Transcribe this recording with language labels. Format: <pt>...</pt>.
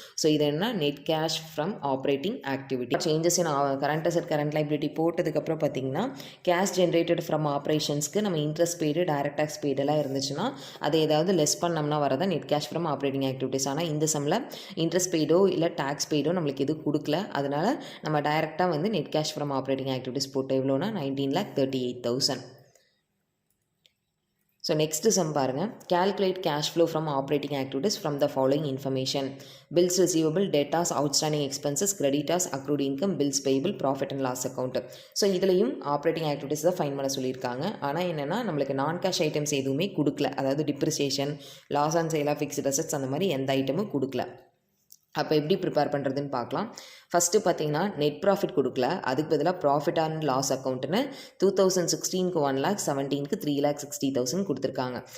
<ta>So இது என்ன net cash from operating activity. Changes in current asset current liability போட்டதுக்கப்புறம் பார்த்தீங்கன்னா கேஷ் ஜென்ரேட்டட் ஃப்ரம் ஆப்ரேஷன்ஸ்க்கு நம்ம இன்ட்ரெஸ்ட் பெய்டு டைரக்ட் டேக்ஸ் பெய்டெல்லாம் இருந்துச்சுன்னா அதை ஏதாவது லெஸ் பண்ணோம்னா வரதான் net cash from operating activities. ஆனால் இந்த சம்மில் இன்ட்ரெஸ்ட் பெய்டோ இல்லை டேக்ஸ் பெய்டோ நம்மளுக்கு எதுவும் கொடுக்கல. அதனால் நம்ம டைரெக்டாக வந்து net cash from operating activities போட்டு எவ்வளோனா 19,38,000. ஸோ நெக்ஸ்ட்டு சம் பாருங்கள்.</ta> <en>calculate cash flow from operating activities from the following information: bills receivable, debtors, outstanding expenses, creditors, accrued income, bills payable, profit and loss account.</en> <ta>So இதுலேயும் operating activities தான் fine பண்ண சொல்லியிருக்காங்க. ஆனால் என்னென்னா நம்மளுக்கு நான் cash items எதுவுமே கொடுக்கல. அதாவது depreciation, loss on sale of fixed assets அந்த மாதிரி எந்த ஐட்டமும் கொடுக்கல. அப்போ எப்படி ப்ரிப்பேர் பண்ணுறதுன்னு பார்க்கலாம். ஃபஸ்ட்டு பார்த்தீங்கன்னா நெட் ப்ராஃபிட் கொடுக்கல, அதுக்கு பதிலாக ப்ராஃபிட் அண்ட் லாஸ் அக்கௌண்ட்டுன்னு 2016க்கு 1,00,000, 17க்கு 3,60,000 கொடுத்துருக்காங்க.</ta>